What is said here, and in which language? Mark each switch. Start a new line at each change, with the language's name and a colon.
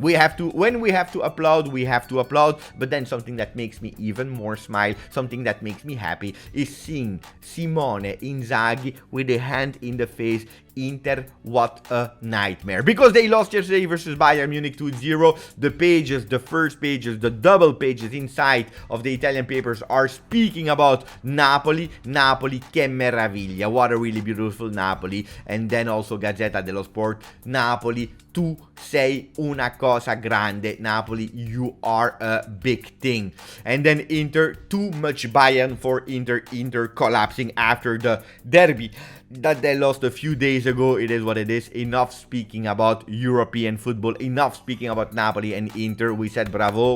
English: We have to, when we have to applaud, we have to applaud. But then something that makes me even more smile, something that makes me happy, is seeing Simone Inzaghi with a hand in the face. Inter, what a nightmare, because they lost yesterday versus Bayern Munich 2-0. The pages, the first pages, the double pages inside of the Italian papers are speaking about Napoli. Napoli,
Italian: che meraviglia,
English: what a really beautiful Napoli. And then also
Italian: Gazzetta dello Sport, Napoli, tu sei una cosa grande.
English: Napoli, you are a big thing. And then Inter, too much Bayern for Inter. Inter collapsing after the derby that they lost a few days ago. It is what it is. Enough speaking about European football. Enough speaking about Napoli and Inter. We said bravo.